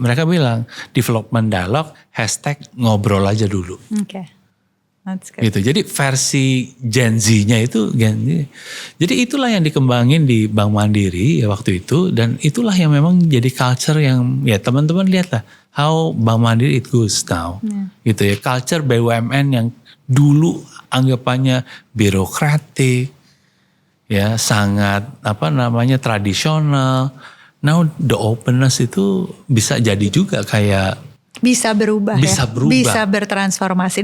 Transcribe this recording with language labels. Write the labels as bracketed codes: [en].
[id] Mereka bilang development dialogue #ngobrol aja dulu. [en] Oke. That's good. [id] Gitu. Jadi versi Gen Z-nya itu Gen Z. Jadi itulah yang dikembangin di Bank Mandiri ya waktu itu, dan itulah yang memang jadi culture yang ya teman-teman lihatlah [en] how Bank Mandiri it goes now. [id] Gitu ya. Culture BUMN yang dulu anggapannya birokratik, ya sangat tradisional. Now the openness itu bisa jadi juga kayak bisa berubah Bisa ya, berubah. bisa bertransformasi.